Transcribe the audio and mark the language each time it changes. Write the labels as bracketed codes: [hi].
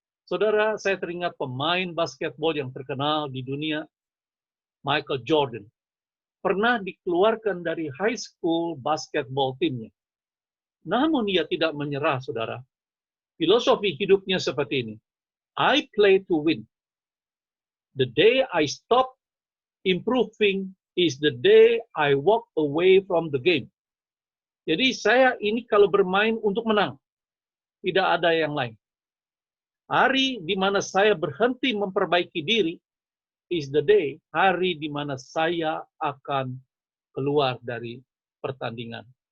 [id] Saudara, saya teringat pemain basketball yang terkenal di dunia, Michael Jordan. Pernah dikeluarkan dari high school basketball timnya. Namun dia tidak menyerah, saudara. Filosofi hidupnya seperti ini. [en] I play to win. The day I stop improving is the day I walk away from the game. [id] Jadi saya ini kalau bermain untuk menang. Tidak ada yang lain. Hari di mana saya berhenti memperbaiki diri [en] is the day, [id] hari di mana saya akan keluar dari pertandingan.